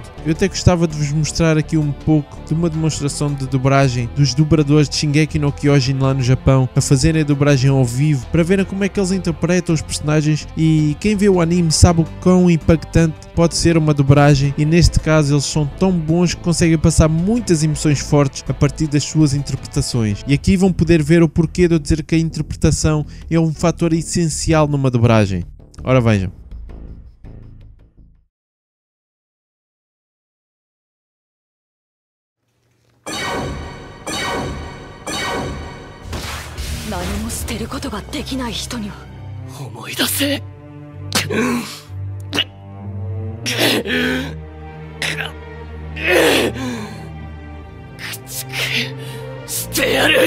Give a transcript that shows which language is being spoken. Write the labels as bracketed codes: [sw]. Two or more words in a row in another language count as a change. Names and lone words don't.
[pt] Eu até gostava de vos mostrar aqui um pouco de uma demonstração de dobragem dos dobradores de Shingeki no Kyojin lá no Japão, a fazerem a dobragem ao vivo, para verem como é que eles interpretam os personagens, e quem vê o anime sabe o quão impactante pode ser uma dobragem, e neste caso eles são tão bons que conseguem passar muitas emoções fortes a partir das suas interpretações. E aqui vão poder ver o porquê de eu dizer que a interpretação é um fator essencial numa dobragem. Ora vejam. [ja] 何も捨てることができない人には思い出せ。駆逐してやる。